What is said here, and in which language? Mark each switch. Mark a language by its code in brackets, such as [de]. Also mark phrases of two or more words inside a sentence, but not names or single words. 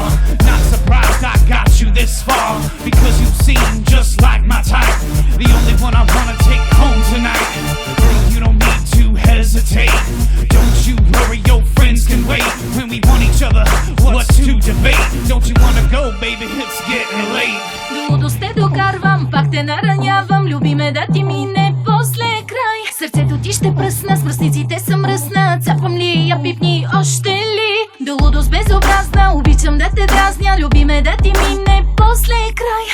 [en] Not surprised I got you this far, because you seem just like my type. The only one I wanna take home tonight. Girl, you don't need to hesitate. Don't you worry, your friends can wait. When we want each other, what's to debate? Don't you wanna go, baby, it's getting late. [bg] Милост те докарвам, пак те наранявам. Люби ме да ти мине после край. Сърцето ти ще пръсна, с мръсниците съм мръсна. Цапам ли я, пипни още ли? До лудост безобразна, обичам да те дразня. Люби ме да ти мине после край.